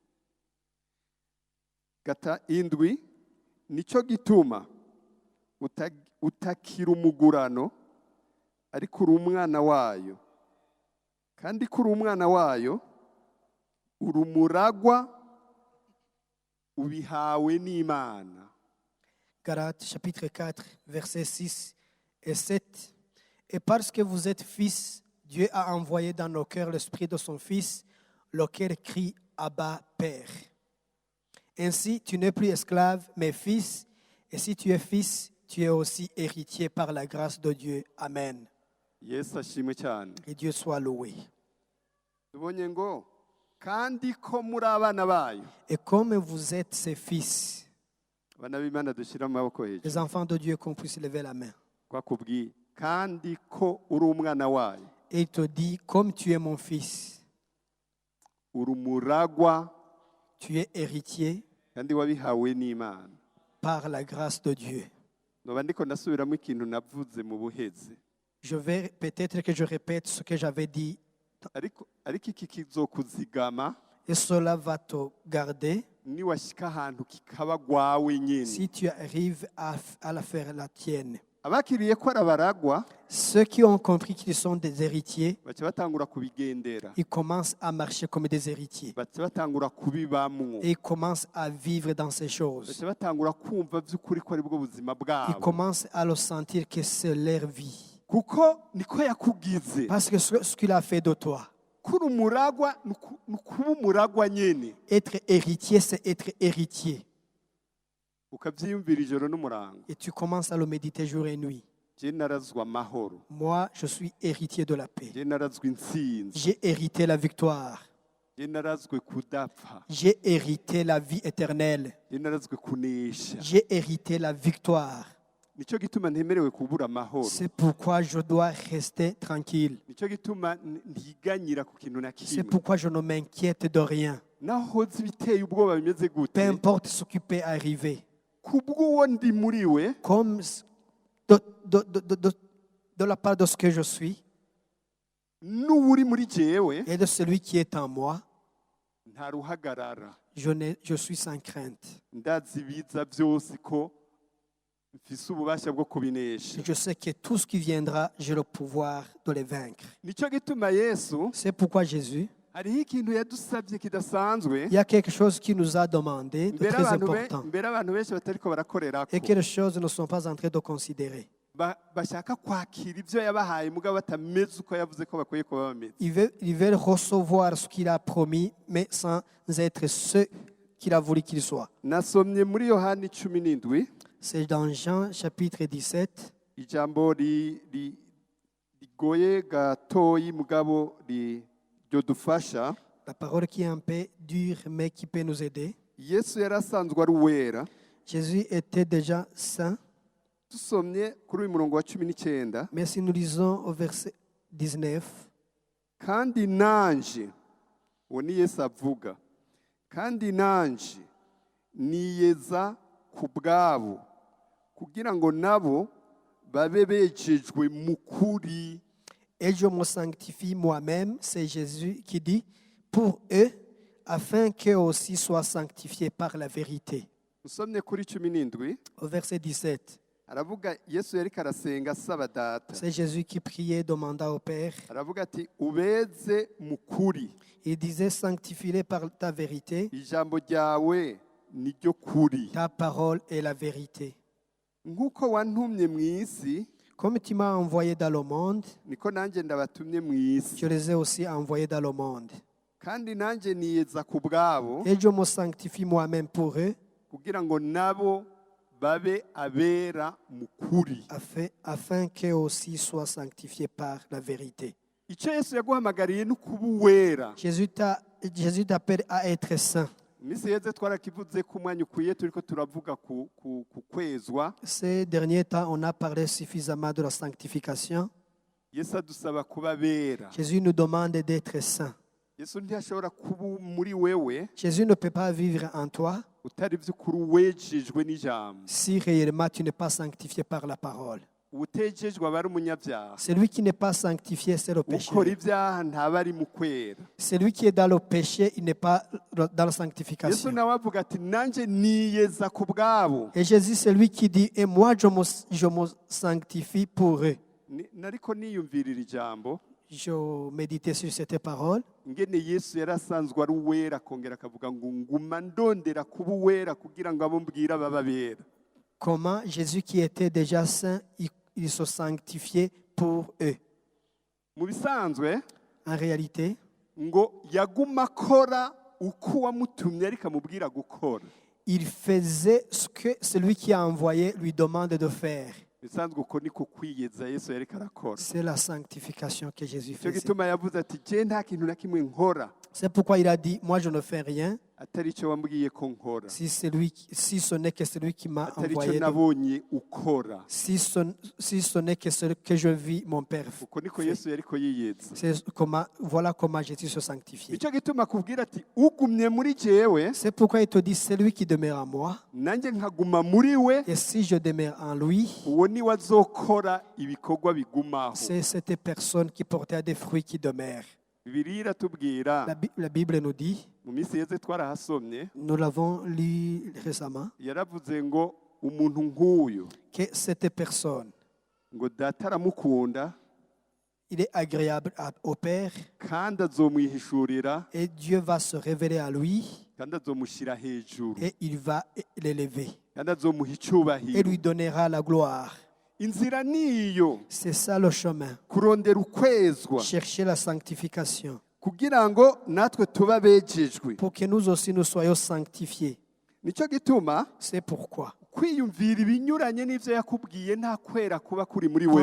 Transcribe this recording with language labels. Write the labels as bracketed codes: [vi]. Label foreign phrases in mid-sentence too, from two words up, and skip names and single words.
[rn] Indwi, nicyo gituma utakira umugurano ariko uri umwana wayo, kandi ko uri umwana wayo uri umuragwa ubihawe n'Imana. [fr] Galates chapitre 4, versets 6 et 7. Et parce que vous êtes fils, Dieu a envoyé dans nos cœurs l'esprit de son Fils, lequel crie Abba, Père. Ainsi, tu n'es plus esclave, mais fils, et si tu es fils, tu es aussi héritier par la grâce de Dieu. Amen. [rn] Yesu ashimwe cyane. [fr] Et Dieu soit loué. [rn] Tubonye ngo kandi ko muri abana bayo. [fr] Et comme vous êtes ses fils, [rn] Abana b'Imana dushyira amaboko hejuru. [fr] les enfants de Dieu, qu'on puisse lever la main. [rn] Kwakubwiye kandi ko uri umwana wayo [fr] Et il te dit, comme tu es mon fils, [rn] uri umuragwa [fr] tu es héritier [rn] kandi wabihawe n'Imana. [fr] par la grâce de Dieu. [rn] Noba ndiko ndasubiramo ikintu navuze mu buheze. [fr] Peut-être que je répète ce que j'avais dit, [rn] ariko iki kizokuzigama [fr] et cela va te garder [rn] niwashika ahantu kikaba gwawe nyene. [fr] si tu arrives à la faire la tienne. [rn] Abakiriye ko arabaragwa [fr] Ceux qui ont compris qu'ils sont des héritiers, [rn] baca batangura kubigendera, [fr] ils commencent à marcher comme des héritiers. [rn] baca batangura kubibamwo, [fr] Et ils commencent à vivre dans ces choses. [rn] baca batangura kumva by'ukuri ko ari bwo buzima [fr] Ils [rn] bwabo, [fr] commencent à le sentir que c'est leur vie. [rn] kuko niko yakugize. [fr] Parce que ce qu'il a fait de toi, [rn] Kuri umuragwa nukuba umuragwa nyene, [fr] être héritier, c'est être héritier. [rn] ukavyiyumvira ijoro n'umurango. [fr] Et tu commences à le méditer jour et nuit. [rn] Je narazwa amahoro, [fr] Moi, je suis héritier de la paix. [rn] je narazwa intsinzi, [fr] J'ai hérité la victoire. [rn] je narazwe kudapfa, [fr] J'ai hérité la vie éternelle. [rn] je narazwe kunesha. [fr] J'ai hérité la victoire. [rn] Nico gituma ntemerewe kubura amahoro, [fr] C'est pourquoi je dois rester tranquille. [rn] nico gituma ntiganyira ku kintu na [fr] C'est [rn] kimwe. [fr] pourquoi je ne m'inquiète de rien. [rn] Naho hoze ibiteye ubwoba bimeze [fr] Peu [rn] gute, [fr] importe ce qui peut arriver. [rn] kubw'uwo ndi muri we [fr] Comme de la part de ce que je suis [rn] n'uwuri muri jewe [fr] et de celui qui est en moi, [rn] nta ruhagarara. [fr] je suis sans crainte. [rn] Ndazi ibiza byose ko mfise ububasha bwo kubinesha. [fr] Je sais que tout ce qui viendra, j'ai le pouvoir de les vaincre. [rn] Nico gituma Yesu [fr] C'est pourquoi Jésus, [rn] hariho ikintu yadusabye kidasanzwe, [fr] il y a quelque chose qui nous a demandé de [rn] mbere [fr] très [rn] abantu [fr] important [rn] benshi batariko barakorerako, [fr] et que les choses ne sont pas en train de considérer. [rn] bashaka kwakira ibyo yabahaye mugabo batameze uko yavuze ko bakwiye kuba bameze. [fr] Ils veulent recevoir ce qu'il a promis, mais sans être ce qu'il a voulu qu'ils soient. [rn] Nasomye muri Yohani 17, [fr] C'est dans Jean chapitre 17, [rn] ijambo rigoye gatoyi mugabo ryodufasha. [fr] la parole qui est un peu dure, mais qui peut nous aider. [rn] Yesu yari asanzwe ari uwera. [fr] Jésus était déjà saint, [rn] Dusomye kuri uyu murongo wa 19, [fr] mais si nous lisons au verset 19, [rn] kandi nanje, uwo ni Yesu avuga, kandi nanje niyeza ku bwabo kugira ngo nabo babe bejejwe mu kuri. [fr] et je me sanctifie moi-même, c'est Jésus qui dit, pour eux, afin qu'eux aussi soient sanctifiés par la vérité. [rn] Usomye kuri 17, [fr] Au verset 17, [rn] aravuga Yesu yariko arasenga asaba data, [fr] c'est Jésus qui priait, demanda au Père. [rn] aravuga ati ubeze mu kuri, [fr] Il disait, sanctifie-les par ta vérité, [rn] ijambo ryawe niryo kuri. [fr] ta parole est la vérité. [rn] Nk'uko wantumye mu isi [fr] Comme tu m'as envoyé dans le monde, [rn] niko nanjye ndabatumye mu isi [fr] je les ai aussi envoyés dans le monde. [rn] kandi nanjye niyeza ku bwabo [fr] Et je me sanctifie moi-même pour eux, [rn] kugira ngo nabo babe abera mu kuri. [fr] afin qu'eux aussi soient sanctifiés par la vérité. [rn] icyo yesu yaguhamagariye ni ukuba uwera. [fr] Jésus t'appelle à être saint. [rn] iminsi yeze twarakivuze ko umwanya ukwiye turi ko turavuga ku kwezwa. [fr] Ces derniers temps, on a parlé suffisamment de la sanctification. [rn] yesu adusaba kuba abera. [fr] Jésus nous demande d'être saint. [rn] yesu ntiyashobora kuba muri wewe [fr] Jésus ne peut pas vivre en toi [rn] utari by'ukuri wejejwe n'ijambo. [fr] si réellement tu n'es pas sanctifié par la parole. [rn] utejejwe aba ari umunyabyaha. [fr] Celui qui n'est pas sanctifié, c'est le péché. [rn] ukora ibyaha ntaba ari mu kwera. [fr] Celui qui est dans le péché, il n'est pas dans la yesu sanctification. [rn] nawe avuga ati nanjye niyeza ku bwabo. [fr] Et Jésus, c'est lui qui dit, et moi, je me sanctifie pour eux. [rn] nariko niyumvirira ijambo [fr] Je méditais sur cette parole. [rn] ngene yesu yari asanzwe ari uwera akongera akavuga ngo nguma ndondera kuba uwera kugira ngo abo mbwira baba bera. [fr] Comment Jésus, qui était déjà saint, il se sanctifiait pour eux. [rn] mu bisanzwe [fr] En réalité, [rn] ngo yaguma akora uko wamutumye ariko amubwira gukora. [fr] il faisait ce que celui qui a envoyé lui demande de faire. [rn] bisanzwe uko niko kwiyeza yesu yariko arakora. [fr] C'est la sanctification que Jésus [rn] icyo [fr] faisait. [rn] gituma yavuze ati je nta kintu na kimwe nkora [fr] C'est pourquoi il a dit, moi je ne fais rien [rn] atari icyo wambwiye ko nkora, [fr] si ce n'est que celui qui m'a [rn] atari icyo [fr] envoyé. [rn] nabonye ukora. [fr] Si ce n'est que ce que je vis, mon Père. [rn] uko niko yesu yariko yiyeza. [fr] Voilà comment Jésus se sanctifie. [rn] nicyo gituma akubwira ati ugumye muri jewe [fr] C'est pourquoi il te dit, celui qui demeure en moi, [rn] nanjye nkaguma muri we, [fr] et si je demeure en lui, [rn] uwo niwe azokora ibikorwa bigumaho. [fr] c'est cette personne qui portait des fruits qui demeurent. [rn] bibiliya iratubwira [fr] La Bible nous dit, [rn] mu minsi yeze twarahasomye [fr] nous l'avons lu récemment, [rn] yaravuze ngo umuntu nk'uyu [fr] que cette personne, [rn] ngo data aramukunda [fr] il est agréable au Père [rn] kandi azomwihishurira [fr] et Dieu va se révéler à lui [rn] kandi azomushyira hejuru [fr] et il va l'élever [rn] kandi azomuha [fr] et [rn] icyubahiro. [fr] lui donnera la gloire. [rn] inzira niyo [fr] C'est ça le chemin. [rn] kurondera ukwezwa [fr] Chercher la sanctification [rn] kugira ngo natwe tuba bejejwe. [fr] pour que nous aussi nous soyons sanctifiés. [rn] nicyo gituma [fr] C'est pourquoi [rn] kwiyumvira ibinyuranye n'ibyo yakubwiye nta kwera kuba kuri muri wewe.